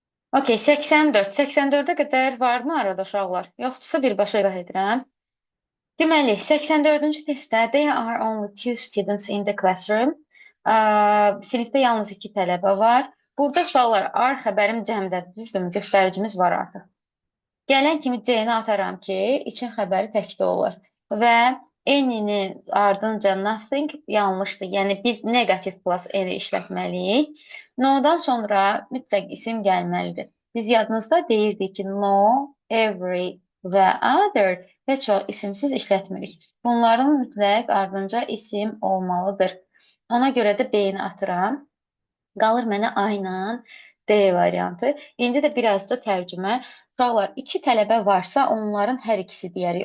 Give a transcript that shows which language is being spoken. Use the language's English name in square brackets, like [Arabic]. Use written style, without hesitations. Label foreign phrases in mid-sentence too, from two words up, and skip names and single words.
[Azerbaijani] Okey, 84. 84'e qədər varmı arada uşaqlar? Yoxdursa birbaşa izah edirəm. Deməli, 84-cü testdə [English] there are only two students in the classroom. [Azerbaijani] Sinifdə yalnız iki tələbə var. Burada uşaqlar are xəbərim cəmdədir, düzdürmü? Göstəricimiz var artıq. Gələn kimi C-ni ataram ki, için xəbəri təkdə olur. Və N-nin ardınca nothing yanlışdır. Yəni biz negativ plus N-i işlətməliyik. No-dan sonra mütləq isim gəlməlidir. Biz yadınızda deyirdik ki, no, every və other heç o isimsiz işlətmirik. Bunların mütləq ardınca isim olmalıdır. Ona görə də B-ni atıram. Qalır mənə A ilə D variantı. İndi də birazca tərcümə. Uşaqlar, iki tələbə varsa, onların hər ikisi deyərik.